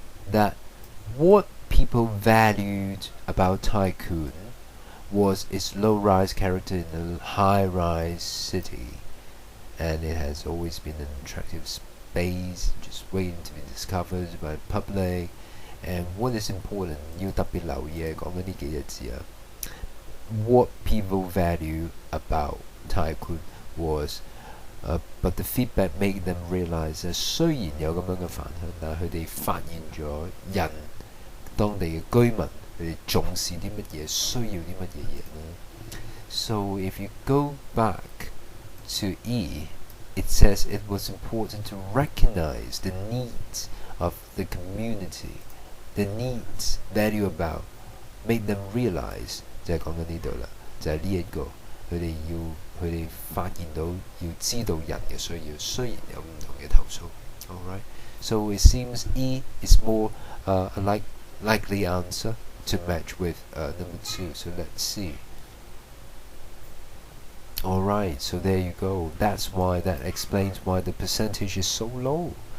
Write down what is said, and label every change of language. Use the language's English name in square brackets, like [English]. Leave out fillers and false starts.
[English] that what people valued about Kwun was its low-rise character in a high-rise city, and it has always been an attractive space just waiting to be discovered by the public. And what is important， [Cantonese] 要特別留意講緊呢幾隻字啊。 [English] What people value about Kwun was。 but the feedback made them realize， [Cantonese] 雖然有咁樣嘅反響，但係佢哋發現咗人當地嘅居民佢哋重視啲乜嘢，需要啲乜嘢嘢呢？ [English] So if you go back to E, it says it was important to recognize the needs of the community. The needs value about made them realize， [Cantonese] 就係講緊呢度啦，就係呢一個佢哋發現到要知道人嘅需要，雖然有唔同嘅投訴。 [English] Alright， so it seems E is more a likely answer to match with number 2. So let's see. Alright, so there you go. That explains why the percentage is so low.